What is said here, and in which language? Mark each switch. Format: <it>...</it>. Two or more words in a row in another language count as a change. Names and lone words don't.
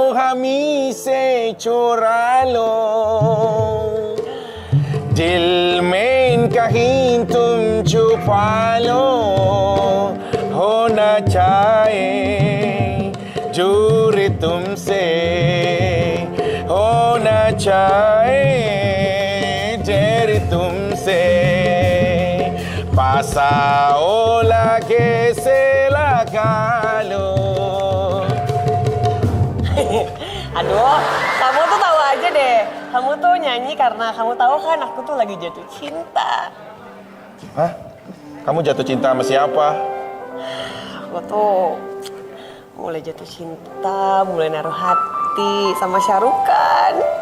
<hi>हामी से चुरा लो, दिल में कहीं तुम छुपा लो, होना चाहे दूर तुमसे, होना चाहे दूर तुमसे, पास आओ लगे से लगा लो.</hi> <id>Aduh, kamu tuh tahu aja deh. Kamu tuh nyanyi karena kamu tahu kan aku tuh lagi jatuh cinta. Hah? Kamu jatuh cinta sama siapa? Aku tuh mulai jatuh cinta, mulai naruh hati sama Syarukan.</id>